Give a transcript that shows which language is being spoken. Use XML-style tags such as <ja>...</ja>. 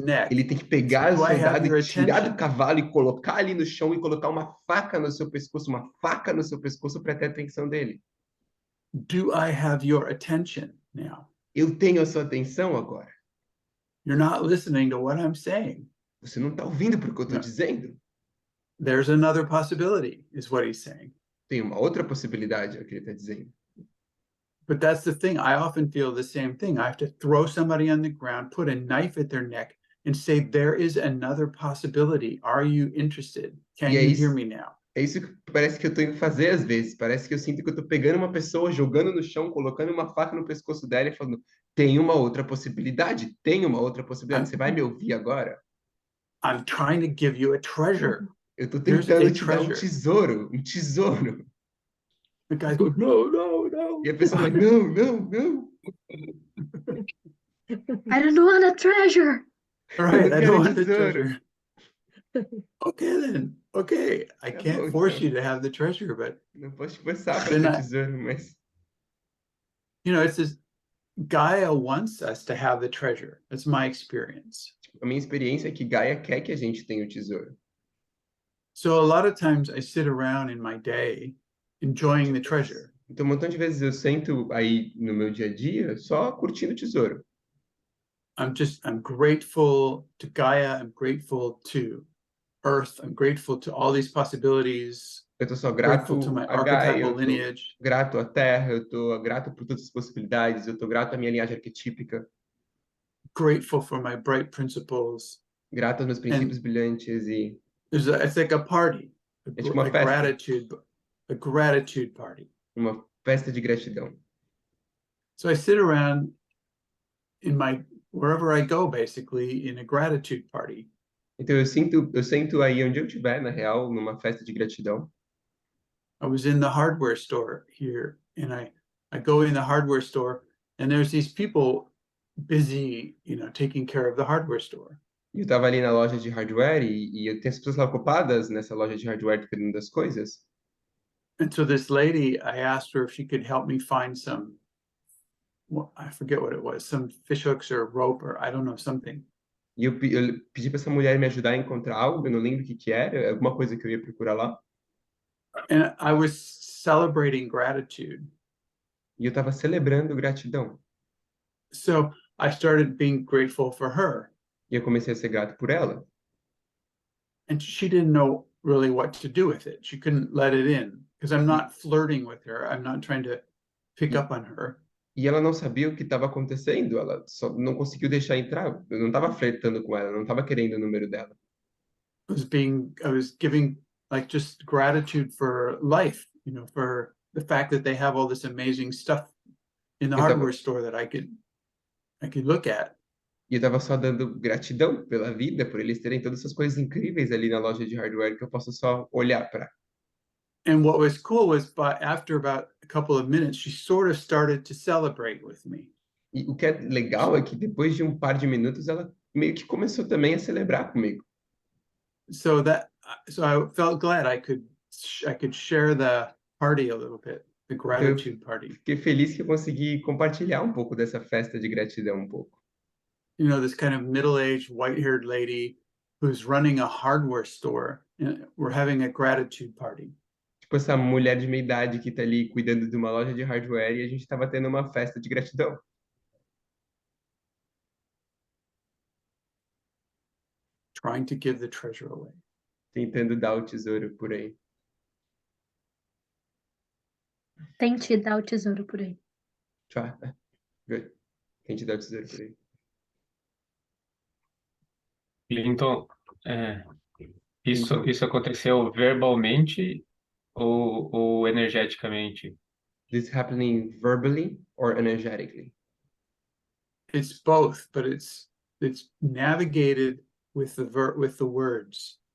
<pt>Ele tem que pegar o soldado e tirar do cavalo e colocar ali no chão e colocar uma faca no seu pescoço para ter a atenção dele.</pt> <en>Do I have your attention now?</en> <pt>Eu tenho a sua atenção agora.</pt> <en>You're not listening to what I'm saying.</en> <pt>Você não está ouvindo para o que eu estou dizendo.</pt> <en>There's another possibility, is what he's saying.</en> <pt>Tem uma outra possibilidade, é o que ele está dizendo.</pt> <en>But that's the thing. I often feel the same thing. I have to throw somebody on the ground, put a knife at their neck, and say, there is another possibility. Are you interested? Can you hear me now?</en> <pt>É isso que parece que eu estou indo fazer às vezes. Parece que eu sinto que eu estou pegando uma pessoa, jogando no chão, colocando uma faca no pescoço dela e falando, tem uma outra possibilidade, tem uma outra possibilidade. Você vai me ouvir agora?</pt> <en>I'm trying to give you a treasure.</en> <pt>Eu estou tentando te dar um tesouro.</pt> <en>The guys go, no.</en> <pt>E a pessoa vai, não.</pt> <en>I don't want a treasure. Right, I don't want the</en> <pt>tesouro.</pt> <en>treasure. Okay then. Okay, I can't force you to have the treasure, but</en> <pt>não posso te forçar para ter tesouro, mas</pt> <en>it's this Gaia wants us to have the treasure. That's my experience.</en> <pt>A minha experiência é que Gaia quer que a gente tenha o tesouro.</pt> <en>So a lot of times I sit around in my day enjoying the treasure.</en> <pt>Então, um montão de vezes eu sento aí no meu dia a dia só curtindo o tesouro.</pt> <en>I'm grateful to Gaia. I'm grateful to Earth. I'm grateful to all these possibilities.</en> <pt>Eu estou só grato</pt> <en>to my</en> <pt>a Gaia,</pt> <en>archetypal lineage.</en> <pt>Grato à Terra, eu estou grato por todas as possibilidades, eu estou grato à minha linhagem arquetípica.</pt> <en>Grateful for my bright principles.</en> <pt>Grato aos meus princípios brilhantes e</pt> <en>it's like a party.</en> <pt>É tipo uma festa.</pt> <en>A gratitude party.</en> <pt>Uma festa de gratidão.</pt> <en>So I sit around wherever I go, basically, in a gratitude party.</en> <pt>Então eu sento aí onde eu estiver, na real, numa festa de gratidão.</pt> <en>I was in the hardware store here, and I go in the hardware store, and there's these people busy, taking care of the hardware store.</en> <pt>E eu estava ali na loja de hardware e eu tenho as pessoas lá ocupadas nessa loja de hardware cuidando das coisas.</pt> <en>And so this lady, I asked her if she could help me find some, I forget what it was, some fish hooks or rope or I don't know, something.</en> <pt>E eu pedi para essa mulher me ajudar a encontrar algo, eu não lembro o que era, alguma coisa que eu ia procurar lá.</pt> <en>And I was celebrating gratitude.</en> <pt>E eu estava celebrando gratidão.</pt> <en>So I started being grateful for her.</en> <pt>E eu comecei a ser grato por ela.</pt> <en>And she didn't know really what to do with it. She couldn't let it in because I'm not flirting with her. I'm not trying to pick up on her.</en> <pt>E ela não sabia o que estava acontecendo, ela só não conseguiu deixar entrar. Eu não estava flertando com ela, não estava querendo o número dela.</pt> <en>I was giving like just gratitude for life, for the fact that they have all this amazing stuff in the hardware store that I could look at.</en> <pt>E eu estava só dando gratidão pela vida, por eles terem todas essas coisas incríveis ali na loja de hardware que eu posso só olhar para.</pt> <en>And what was cool was, after about a couple of minutes, she sort of started to celebrate with me.</en> <pt>E o que é legal é que depois de um par de minutos ela meio que começou também a celebrar comigo.</pt> <en>So I felt glad I could share the party a little bit, the gratitude party.</en> <pt>Fiquei feliz que eu consegui compartilhar um pouco dessa festa de gratidão um pouco.</pt> <en>This kind of middle-aged, white-haired lady who's running a hardware store. We're having a gratitude party.</en> <pt>Tipo essa mulher de meia idade que está ali cuidando de uma loja de hardware e a gente estava tendo uma festa de gratidão.</pt> <en>Trying to give the treasure away.</en> <pt>Tentando dar o tesouro por aí. Tente dar o tesouro por aí.</pt> <en>Try. Good.</en> <pt>Tente dar o tesouro por aí. Clinton, isso aconteceu verbalmente ou energeticamente?</pt> <en>This happening verbally or energetically? It's both, but it's navigated with the words.</en>